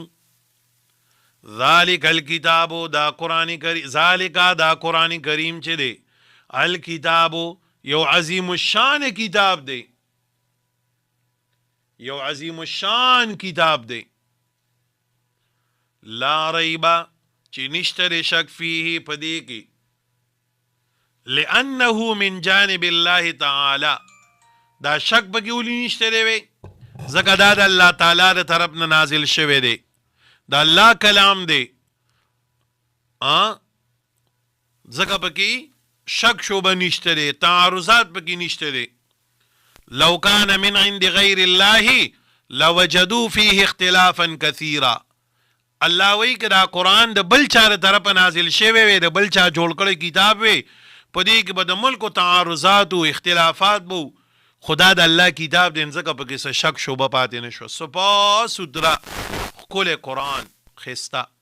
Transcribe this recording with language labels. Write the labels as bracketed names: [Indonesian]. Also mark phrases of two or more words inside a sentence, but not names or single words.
[Arabic] ذالک الکتاب، [Pashto] دا قرآن کریم، ذالکا دا قرآن کریم چې دی، الکتاب یو عظیم الشان کتاب دی. یو عظیم الشان کتاب دی. [Arabic] لا ریبا [Pashto] چې نشته شک فیه پدې کې، [Arabic] لأنه من جانب الله تعالی، [Pashto] دا شک پکې ولې نشته دی وی؟ ځکه دا د الله تعالی د طرف نه نازل شوی دی، دا الله کلام دی. ځکه پکې شک شوبه نشته دی، تعارضات پکې نشته دی. [Arabic] لو کان من عند غیر الله لوجدوا فیه اختلافا کثیرا. [Pashto] الله وی که دا قرآن د بل چا د طرفه نازل شوی وي، د بل چا جوړ کړی کتاب وي، په دې کې به د ملکو تعارضات او اختلافات بو، خدا د الله کتاب دی، ځکه پکې څه شک شوبه پاتې نه شو. صفا سودرا ښکلی قرآن ښایسته.